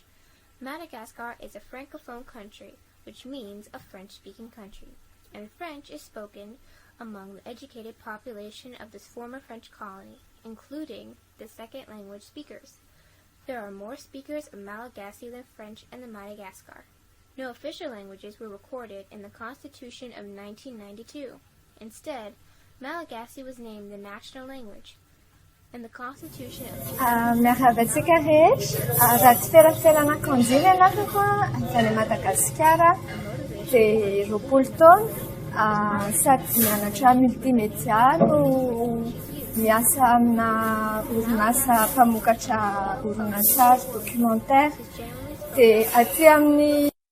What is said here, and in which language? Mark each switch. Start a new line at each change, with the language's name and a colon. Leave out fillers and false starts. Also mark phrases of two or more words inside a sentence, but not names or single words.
English: Madagascar is a francophone country, which means a French-speaking country, and French is spoken among the educated population of this former French colony, including the second language speakers. There are more speakers of Malagasy than French in the Madagascar. No official languages were recorded in the Constitution of 1992. Instead, Malagasy was named the national language. In the Constitution of
Malagasy: Miaravatsika rehetra, raha tsy feraferana konjely anakako avy Madagascar, dia 20 taona, sady mianatra multimédia no miasa amina orinasa mpamokatra horonan-tsary documentaire, dia aty amin'ny